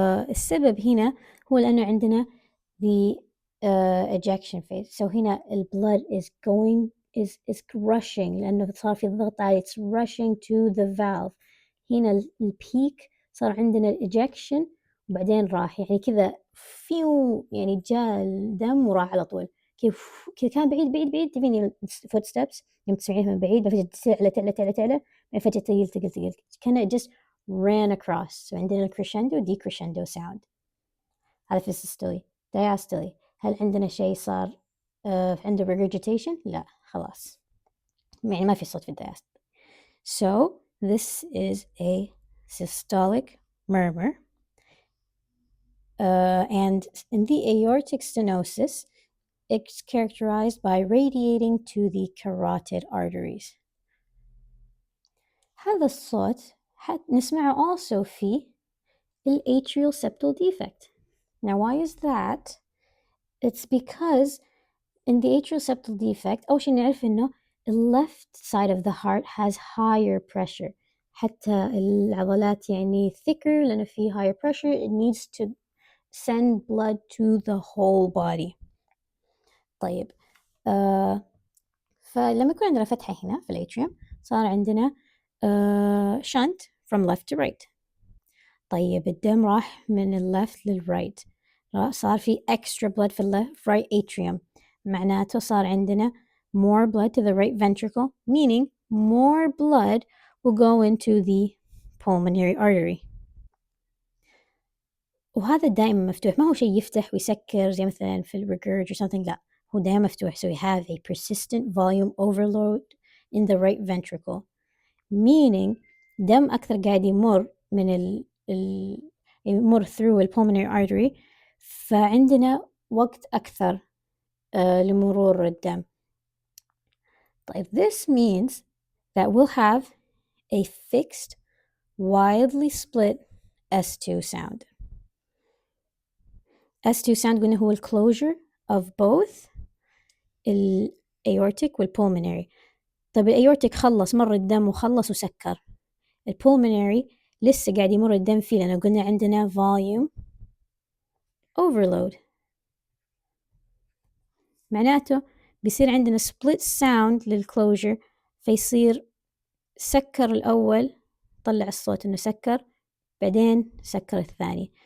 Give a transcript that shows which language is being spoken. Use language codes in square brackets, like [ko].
[ar] السبب هنا هو لأنه عندنا [en] the ejection phase. [ar] So هنا [en] blood is rushing [ar] لأنه صار في ضغط عالي. [en] It's rushing to the valve. [ar] هنا البيك صار عندنا ejection وبعدين راح يعني كذا فيو، يعني جاء الدم وراح على طول. كيف كان بعيد تبيني footsteps يوم تسمعينها من بعيد فجأة تعلى فجأة تقل كان [en] it just ran across. So عندنا crescendo decrescendo sound. [ar] هذا في السيستولي. diastole هل عندنا شيء صار عنده regurgitation؟ لا خلاص يعني ما في صوت في الdiastole. [en] So this is a systolic murmur. And in the aortic stenosis it's characterized by radiating to the carotid arteries. [ar] هذا الصوت نسمعه [en] also في atrial septal defect. Now why is that? It's because in the atrial septal defect [ar] أول شيء نعرف إنه [en] the left side of the heart has higher pressure. [ar] حتى العضلات يعني thicker لأنه في higher pressure. [en] It needs to send blood to the whole body. [ar] طيب فلما يكون عندنا فتحة هنا في الاتريوم صار عندنا [en] shunt from left to right. [ar] طيب الدم راح من left للرايت صار في extra blood في left right atrium. معناته صار عندنا [en] more blood to the right ventricle, meaning more blood will go into the pulmonary artery. [ar] وهذا دائما مفتوح، ما هو شيء يفتح ويسكر زي مثلا في regurg or something. لا هو دائما مفتوح. [en] So we have a persistent volume overload in the right ventricle, meaning [ar] دم أكثر قاعد يمر من يمر [en] through the pulmonary artery. [ar] فعندنا وقت أكثر لمرور الدم. [en] طيب this means that we'll have a fixed widely split S2 sound. S2 sound [ar] قلنا هو [en] الclosure of both الأيورتيك والpulmonary. [ar] طيب الأيورتيك خلص مر الدم وخلص وسكر، الpulmonary لسه قاعد يمر الدم فيه لأنه قلنا عندنا volume overload، معناته بيصير عندنا split sound للclosure، فيصير سكر الأول، طلع الصوت إنه سكر، بعدين سكر الثاني.